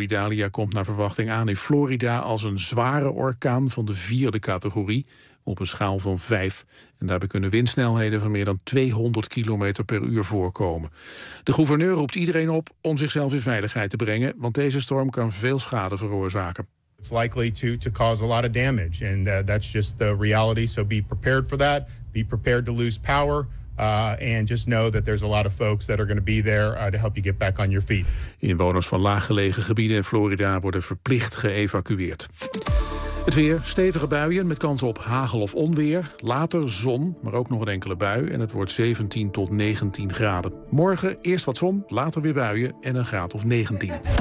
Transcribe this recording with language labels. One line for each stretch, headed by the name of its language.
Dutch: Idalia komt naar verwachting aan in Florida als een zware orkaan van de vierde categorie op een schaal van 5. En daarbij kunnen windsnelheden van meer dan 200 km per uur voorkomen. De gouverneur roept iedereen op om zichzelf in veiligheid te brengen, want deze storm kan veel schade veroorzaken.
English: It's likely to cause a lot of damage. And that's just the reality. So be prepared for that. Be prepared to lose power. And just know that there's a lot of folks that are going to be there to help you get back on your feet.
Dutch: Inwoners van laaggelegen gebieden in Florida worden verplicht geëvacueerd. Het weer, stevige buien met kans op hagel of onweer. Later zon, maar ook nog een enkele bui. En het wordt 17 tot 19 graden. Morgen eerst wat zon, later weer buien en een graad of 19.